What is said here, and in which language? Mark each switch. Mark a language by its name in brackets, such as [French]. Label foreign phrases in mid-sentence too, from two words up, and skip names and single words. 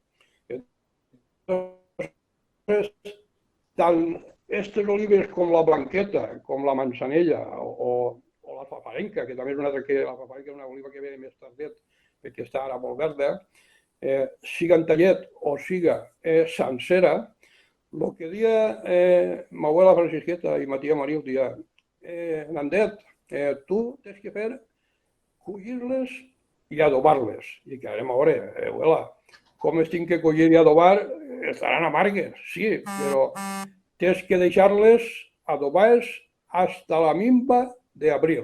[Catalan] Entonces, tant aquestes olives com la blanqueta, com la manzanella o la paparenca, que també és una altra que la paparenca és una oliva que ve més tardet perquè està ara molt verda, siga en tallet o siga sencera, el que dia ma abuela Francisqueta i ma tia Mariu dia, Nandet, tu tens que fer collir-les i adobar-les. I que anem a veure, abuela, com es tinc que collir i adobar, estaran amargues, sí, però tens que deixar-les adobades hasta la mimba d'abril.